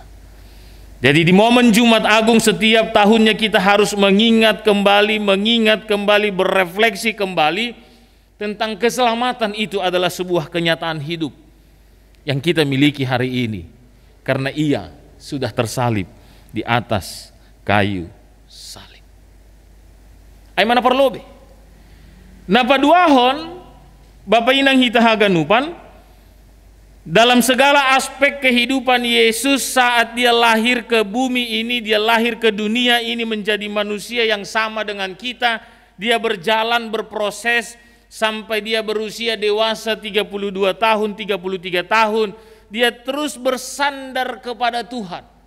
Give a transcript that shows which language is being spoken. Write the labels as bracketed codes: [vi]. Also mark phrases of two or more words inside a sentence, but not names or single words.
[id] Jadi di momen Jumat Agung setiap tahunnya kita harus mengingat kembali, berefleksi kembali tentang keselamatan itu adalah sebuah kenyataan hidup yang kita miliki hari ini karena Ia sudah tersalib di atas kayu salib. [sim] Ay mana perlobe? Napaduahon Bapak inang hita haganupan [id] dalam segala aspek kehidupan Yesus saat dia lahir ke bumi ini, dia lahir ke dunia ini menjadi manusia yang sama dengan kita. Dia berjalan, berproses sampai dia berusia dewasa 32 tahun, 33 tahun, dia terus bersandar kepada Tuhan.